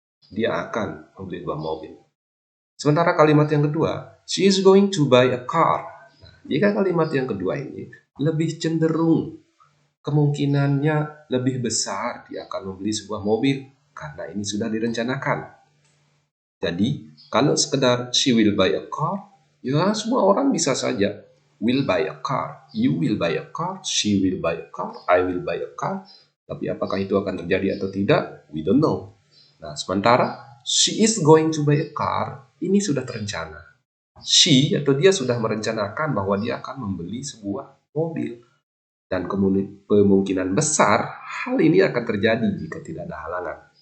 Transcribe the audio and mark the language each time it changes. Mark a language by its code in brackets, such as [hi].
[id] Dia akan membeli sebuah mobil. Sementara kalimat yang kedua, [en] she is going to buy a car. [id] Nah, jika kalimat yang kedua ini lebih cenderung, kemungkinannya lebih besar dia akan membeli sebuah mobil karena ini sudah direncanakan. Jadi, kalau sekedar [en] she will buy a car, [id] ya semua orang bisa saja [en] will buy a car, you will buy a car, she will buy a car, I will buy a car. [id] Tapi apakah itu akan terjadi atau tidak? [en] We don't know. [id] Nah, sementara [en] she is going to buy a car, [id] ini sudah terencana. She atau dia sudah merencanakan bahwa dia akan membeli sebuah mobil. Dan kemungkinan besar hal ini akan terjadi jika tidak ada halangan.